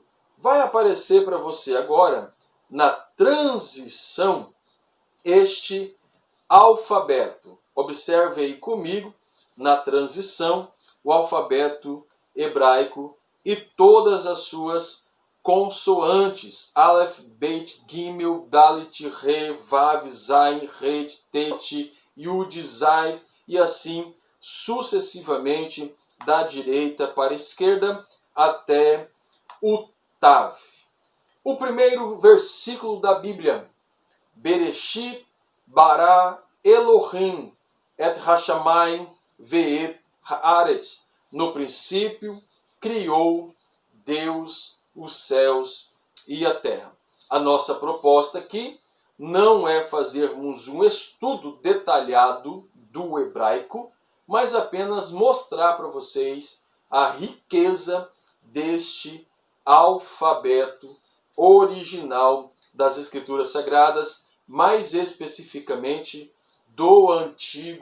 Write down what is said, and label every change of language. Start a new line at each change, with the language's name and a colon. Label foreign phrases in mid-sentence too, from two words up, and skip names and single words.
Portuguese: Vai aparecer para você agora, na transição, este alfabeto. Observe aí comigo, na transição, o alfabeto hebraico e todas as suas consoantes.
Hebrew: אלף בית גימל דלת הא וו זין חית טית יוד,
Portuguese: Zai, e assim sucessivamente, da direita para a esquerda até o Tav. O primeiro versículo da Bíblia,
Hebrew: בראשית ברא אלהים את השמים ואת הארץ.
Portuguese: No princípio criou Deus os céus e a terra. A nossa proposta aqui não é fazermos um estudo detalhado do hebraico, mas apenas mostrar para vocês a riqueza deste alfabeto original das Escrituras Sagradas, mais especificamente do Antigo Testamento.